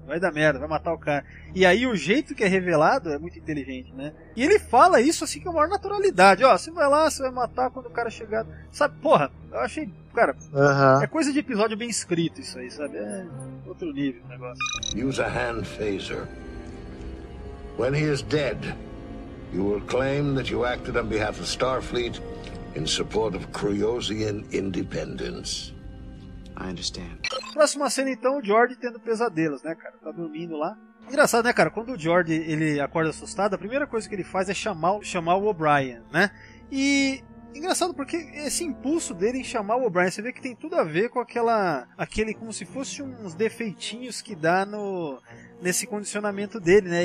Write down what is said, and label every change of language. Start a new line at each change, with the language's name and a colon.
Portuguese: Vai dar merda, vai matar o cara. E aí o jeito que é revelado é muito inteligente, né? E ele fala isso assim com a maior naturalidade. Ó, você vai lá, você vai matar quando o cara chegar. Sabe, porra, eu achei, cara, uh-huh. É coisa de episódio bem escrito isso aí, sabe? É outro nível o negócio.
English: Use a hand phaser. When he is dead, you will claim that you acted on behalf of Starfleet in support of Kryozian independence. I understand.
Portuguese: Próxima cena, então, o Jordi tendo pesadelos, né, cara? Tá dormindo lá. Engraçado, né, cara? Quando o Jordi, ele acorda assustado, a primeira coisa que ele faz é chamar o O'Brien, né? E engraçado porque esse impulso dele em chamar o O'Brien, você vê que tem tudo a ver com aquele como se fosse uns defeitinhos que dá no nesse condicionamento dele, né?